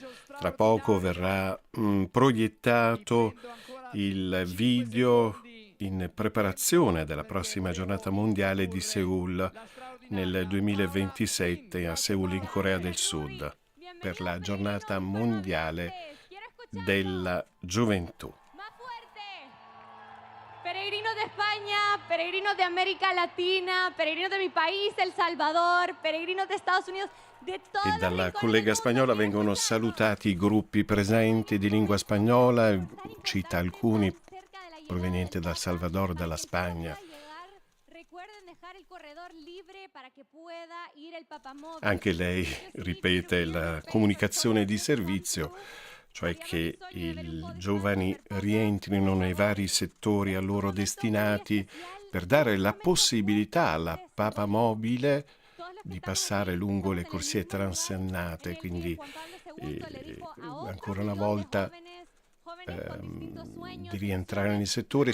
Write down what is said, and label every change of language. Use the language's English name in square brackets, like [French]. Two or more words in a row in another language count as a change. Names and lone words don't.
[Italian] Tra poco verrà proiettato il video in preparazione della prossima giornata mondiale di Seul nel 2027 a Seul in Corea del Sud per la giornata mondiale della gioventù. [Spanish] Peregrino de España, peregrino de América Latina, peregrino de mi país, El Salvador, peregrino de Estados Unidos, de todos. [Italian] E dalla collega spagnola vengono salutati i gruppi presenti di lingua spagnola, cita alcuni provenienti dal Salvador, dalla Spagna. Anche lei ripete la comunicazione di servizio, cioè che i giovani rientrino nei vari settori a loro destinati per dare la possibilità alla papamobile di passare lungo le corsie transennate, quindi ancora una volta di rientrare nei settori.